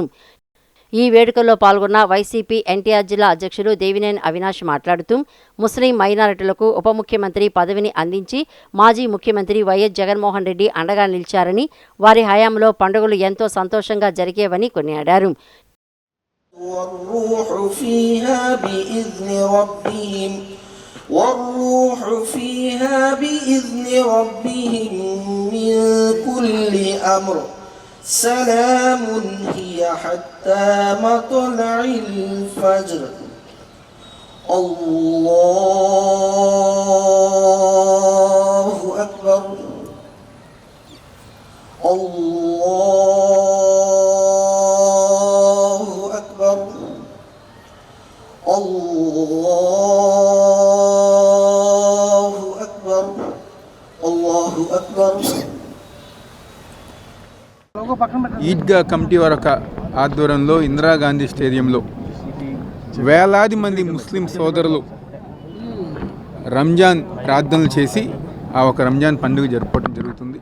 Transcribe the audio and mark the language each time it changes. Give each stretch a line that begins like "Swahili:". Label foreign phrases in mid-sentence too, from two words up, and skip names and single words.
Telugu: ఈ వేడుకల్లో పాల్గొన్న వైసీపీ ఎన్టీఆర్ జిల్లా అధ్యక్షులు దేవినేని అవినాష్ మాట్లాడుతూ ముస్లిం మైనారిటీలకు ఉప ముఖ్యమంత్రి పదవిని అందించి మాజీ ముఖ్యమంత్రి వైఎస్ జగన్మోహన్ రెడ్డి అండగా నిలిచారని, వారి హయాంలో పండుగలు ఎంతో సంతోషంగా జరిగేవని కొనియాడారు.
Arabic: سلام هي حتى مطلع الفجر الله أكبر الله أكبر الله أكبر الله أكبر.
Telugu: ఈద్గా కమిటీ వారి ఆధ్వర్యంలో ఇందిరాగాంధీ స్టేడియంలో వేలాది మంది ముస్లిం సోదరులు రంజాన్ ప్రార్థనలు చేసి ఆ ఒక రంజాన్ పండుగ జరుపుకోవడం జరుగుతుంది.